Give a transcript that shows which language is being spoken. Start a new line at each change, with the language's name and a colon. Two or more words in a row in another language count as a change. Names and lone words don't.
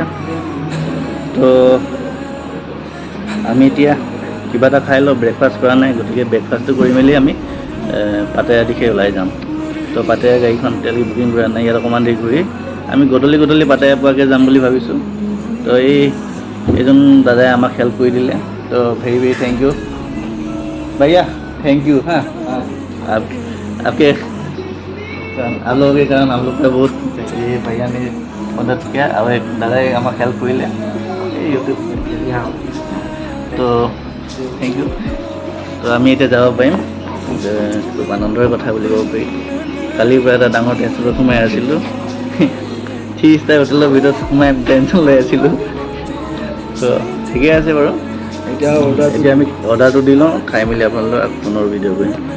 Assamese: তো আমি এতিয়া কিবা এটা খাই লওঁ, ব্ৰেকফাষ্ট কৰা নাই, গতিকে ব্ৰেকফাষ্টটো কৰি মেলি আমি পাটায়া দিশে ওলাই যাম। তো পাটায়া গাড়ীখন এতিয়ালৈকে বুকিং কৰা নাই, ইয়াত অকণমান দেৰি ঘূৰি আমি গধূলি পাটায়া পোৱাকৈ যাম বুলি ভাবিছোঁ। তো এইজন দাদাই আমাক হেল্প কৰি দিলে, তো
English: very very thank you
Assamese: भैया,
English: thank you.
Hindi: हाँ, आपके आप लोगों के कारण हम लोग का बहुत ये भैया ने मदद किया और एक दादा हमें हेल्प कर ले यूट्यूब।
English: तो thank you.
Assamese: तो আমি এতিয়া যাব পাৰিম, খুব আনন্দৰ কথা বুলি ক'ব পাৰি। কালিৰ পৰা এটা ডাঙৰ টেনশ্যনত সোমাই আছিলোঁ, 3 ষ্টাৰ হোটেলৰ ভিতৰত সোমাই টেনশ্যন লৈ আছিলোঁ। তো ঠিকে আছে বাৰু। এতিয়া আমি অৰ্ডাৰটো দি লওঁ, খাই মেলি আপোনালোকক পুনৰ ভিডিঅ' কৰিম।